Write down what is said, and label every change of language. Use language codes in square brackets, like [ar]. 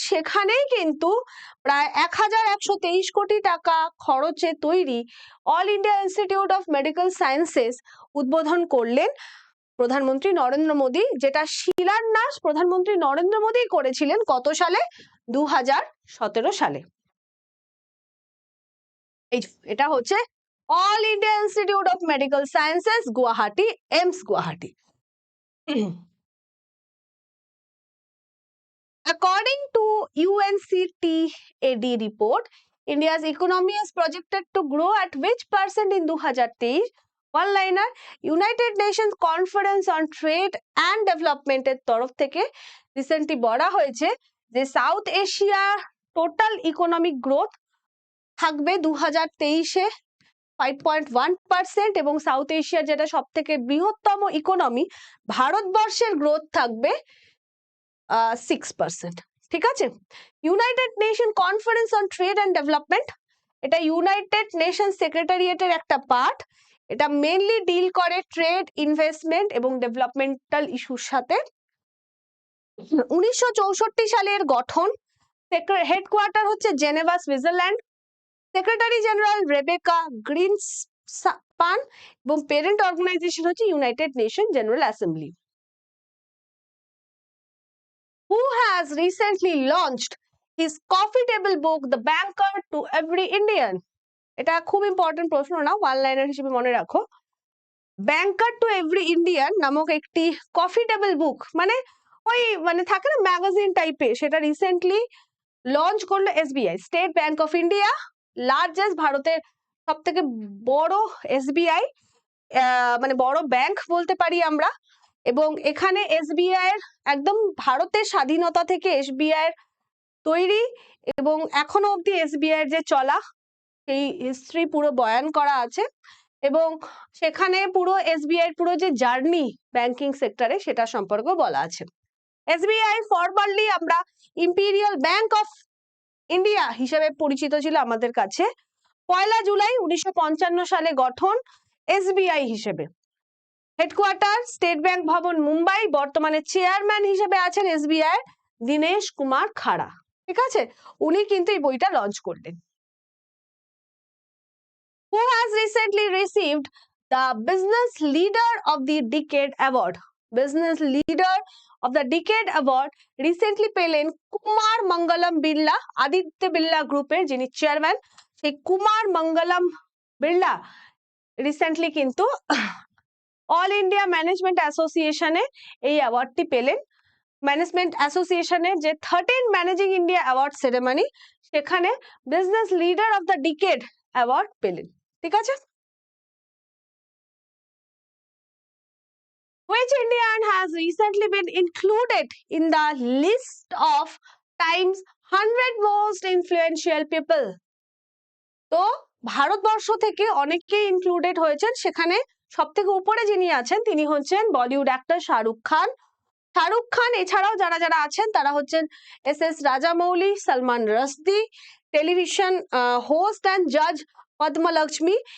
[bn] সেখানেই কিন্তু প্রায় 1123 কোটি টাকা খরচে তৈরি all India institute of medical sciences উদ্বোধন করলেন প্রধানমন্ত্রী নরেন্দ্র মোদী, যেটা শিলান্যাস প্রধানমন্ত্রী নরেন্দ্র মোদী করেছিলেন কত সালে? 2017 সালে। এটা হচ্ছে all India institute of medical sciences Guwahati, AIIMS Guwahati. [en] According to UNCTAD report, India's economy is projected to grow at which percent in 2023? [bn] One liner, United Nations Conference on Trade and Development এর তরফ থেকে রিসেন্টলি বলা হয়েছে যে south Asia total economic growth থাকবে 2023-এ 5.1% এবং south এশিয়ার যেটা সব থেকে বৃহত্তম ইকোনমি ভারতবর্ষের গ্রোথ থাকবে 6%। ঠিক আছে, United nation conference on trade and development, এটা ইউনাইটেড নেশন সেক্রেটারিয়েটের একটা পার্ট। এটা মেইনলি ডিল করে ট্রেড, ইনভেস্টমেন্ট এবং ডেভেলপমেন্টাল ইস্যুর সাথে। 1964 সালের গঠন, হেডকোয়ার্টার হচ্ছে Geneva, Switzerland. Secretary general Rebecca গ্রিনসপান এবং পেরেন্ট অর্গানাইজেশন হচ্ছে United nation general assembly. [en] Who has recently launched his coffee table book The Banker to Every Indian? [bn] এটা খুব ইম্পর্টেন্ট প্রশ্ন না, ওয়ান লাইনার হিসেবে মনে রাখো। ব্যাংকার টু এভরি ইন্ডিয়ান নামক একটি কফি টেবিল বুক, মানে ওই মানে থাকে না ম্যাগাজিন টাইপের, সেটা রিসেন্টলি লঞ্চ করলো SBI, state bank of India, largest ভারতের সব থেকে বড় এসবিআই, মানে বড় ব্যাংক বলতে পারি আমরা। এবং এখানে এসবিআই এর একদম ভারতের স্বাধীনতা থেকে এসবিআই এর তৈরি এবং এখনো অব্দি এসবিআই এর যে চলা সেই হিস্ট্রি পুরো বয়ান করা আছে এবং সেখানে পুরো এসবিআই এর পুরো যে জার্নি ব্যাংকিং সেক্টরে সেটা সম্পর্কে বলা আছে। এসবিআই ফরমারলি আমরা ইম্পিরিয়াল ব্যাংক অফ ইন্ডিয়া হিসেবে পরিচিত ছিল আমাদের কাছে। 1 জুলাই 1955 সালে গঠন এসবিআই হিসেবে। হেডকোয়ার্টার স্টেট ব্যাংক ভবন, মুম্বাই। বর্তমানে চেয়ারম্যান হিসেবে আছেন এসবিআই দীনেশ কুমার খাড়া। ঠিক আছে, উনি কিন্তু এই বইটা লঞ্চ করলেন। [en] Who has recently received the Business Leader of the Decade Award? [bn] Business Leader of the Decade Award recently পেলেন কুমার মঙ্গলম বিড়লা, আদিত্য বিড়লা গ্রুপের যিনি চেয়ারম্যান, সেই কুমার মঙ্গলম বিড়লা রিসেন্টলি কিন্তু অল ইন্ডিয়া ম্যানেজমেন্ট অ্যাসোসিয়েশনে এই অ্যাওয়ার্ডটি পেলেন। ম্যানেজমেন্ট অ্যাসোসিয়েশনের যে 13 ম্যানেজিং ইন্ডিয়া অ্যাওয়ার্ড সেরেমনি, সেখানে business leader of the decade award পেলেন। ঠিক আছে, [en] which Indian has recently been included in the list of Times 100 most influential people? [bn] তো ভারতবর্ষ থেকে অনেকেই ইনক্লুডেড হয়েছেন, সেখানে সব থেকে উপরে যিনি আছেন তিনি হচ্ছেন বলিউড অ্যাক্টর শাহরুখ খান। শাহরুখ খান এছাড়াও যারা যারা আছেন তারা হচ্ছেন S Rajamouli, Salman রাশদি, television host and জাজ পদ্মলক্ষ্মী।